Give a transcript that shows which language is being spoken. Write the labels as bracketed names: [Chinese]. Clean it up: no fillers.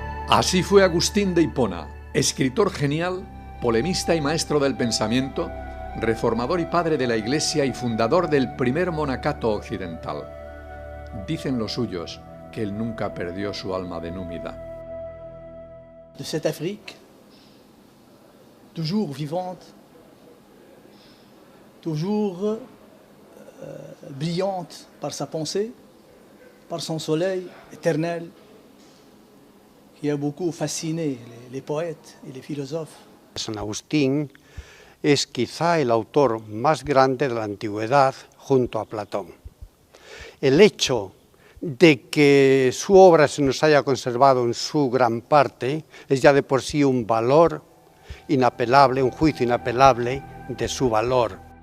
[Spanish] Así fue Agustín de Hipona, escritor genial, polemista y maestro del pensamiento, reformador y padre de la Iglesia y fundador del primer monacato occidental. Dicen los suyos que él nunca perdió su alma de númida. [French] De cette Afrique, toujours vivante, toujours brillante par sa pensée, par son soleil éternel, qui a beaucoup fasciné les poètes et les philosophes. [Spanish] San Agustín es quizá el autor más grande de la antigüedad junto a Platón. El hecho de que su obra se nos haya conservado en su gran parte es ya de por sí un valor inapelable, un juicio inapelable de su valor.